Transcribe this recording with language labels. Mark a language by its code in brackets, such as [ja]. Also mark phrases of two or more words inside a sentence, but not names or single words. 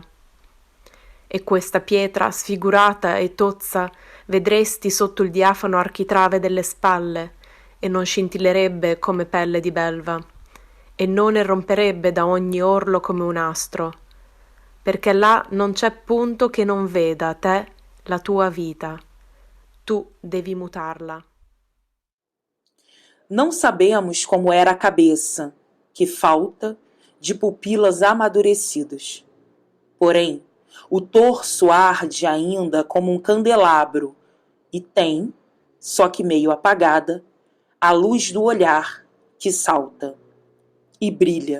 [it] E questa pietra sfigurata e tozza vedresti sotto il diafano architrave delle spalle e non scintillerebbe come pelle di belva e non irromperebbe da ogni orlo come un astro, perché là non c'è punto che non veda te la tua vita. Tu devi mutarla. [pt] Não sabemos como era a cabeça, que falta de pupilas amadurecidas. Porém, o torso arde ainda como um candelabro e tem, só que meio apagada, a luz do olhar que salta e brilha.